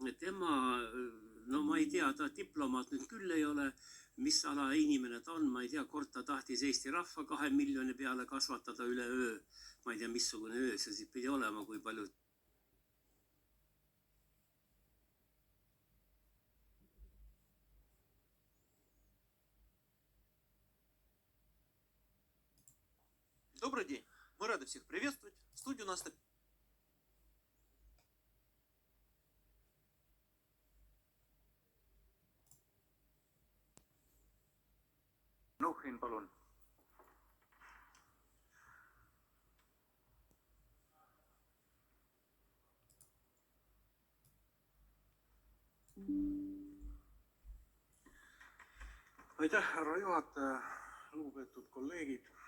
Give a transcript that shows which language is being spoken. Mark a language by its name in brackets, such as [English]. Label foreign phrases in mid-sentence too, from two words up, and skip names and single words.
[Estonian] ma ei tea, ta diplomaat nüüd küll ei ole, mis ala inimene ta on, ma ei tea, kord ta tahtis Eesti rahva 2 miljoni peale kasvatada üle öö. Ma ei tea, missugune öö see siis pidi olema, kui palju. [Russian] Добрый день. Мы рады всех приветствовать. В студии у нас... [Estonian] Nuhin, palun. Aitäh, härra juhataja, lugupeetud kolleegid.